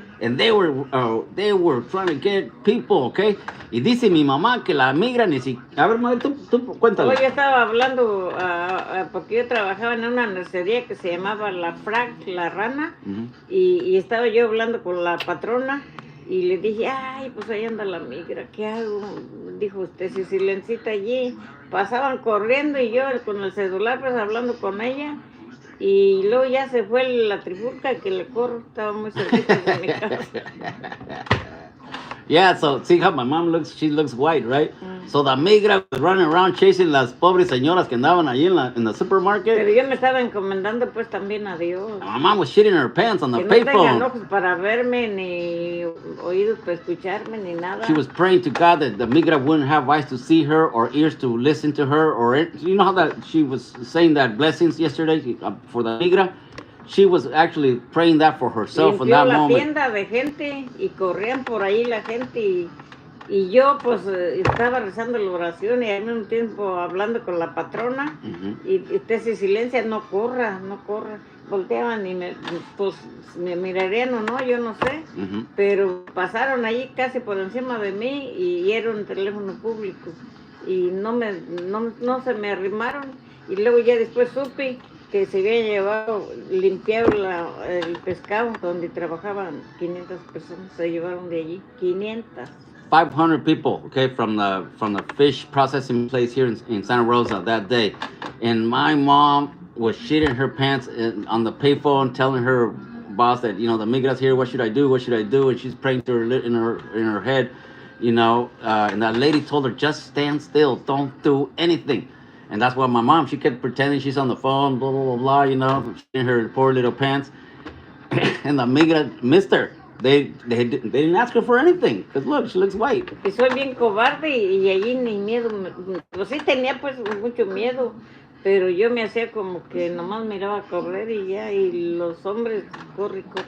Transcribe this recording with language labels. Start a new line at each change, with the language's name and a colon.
English: And they were trying to get people, okay?
Spanish: Y dice mi mamá que la migra ni siquiera... A ver, madre, tú cuéntale. Hoy estaba hablando, porque yo trabajaba en una nursería que se llamaba La Frag, La Rana, y estaba yo hablando con la patrona, y le dije, ay, pues ahí anda la migra, ¿qué hago? Dijo usted, si silencita allí. Pasaban corriendo y yo con el celular pues hablando con ella. Y luego ya se fue la trifulca que le corro, estaba muy cerquita de mi casa.
English: Yeah, so see how my mom looks, she looks white, right? So the migra was running around chasing
Spanish: las pobres señoras que andaban ahí en
English: the supermarket.
Spanish: Pero yo me estaba encomendando pues también a Dios.
English: My mom was shitting her pants on the payphone.
Spanish: no tengan ojos para verme, ni oídos para escucharme, ni nada.
English: She was praying to God that the migra wouldn't have eyes to see her or ears to listen to her, or you know how that she was saying that blessings yesterday for the migra. She was actually praying that for herself in that moment. Limpió la tienda de gente y corrían por ahí la gente y yo pues estaba rezando la oración y al mismo tiempo hablando con la patrona y usted se silencia, no corra. Volteaban y me mirarían o no, yo no sé, pero pasaron allí casi por encima de mí y era un teléfono público y no se me arrimaron y luego ya después supe que se había llevado, limpiado el pescado donde trabajaban 500 personas, se llevaron de allí 500. 500 people, okay, from the fish processing place here in Santa Rosa that day, and my mom was shitting her pants on the payphone, telling her boss that the migra's here. What should I do? And she's praying to her in her head, and that lady told her just stand still, don't do anything. And that's why my mom, she kept pretending she's on the phone, blah, blah, blah, blah, in her poor little pants. And the migra missed her. They didn't ask her for anything. Because look, she looks white.
Spanish: Y soy bien cobarde y allí ni miedo. Pues sí tenía pues mucho miedo. Pero yo me hacía como que nomás miraba correr y ya. Y los hombres, corre.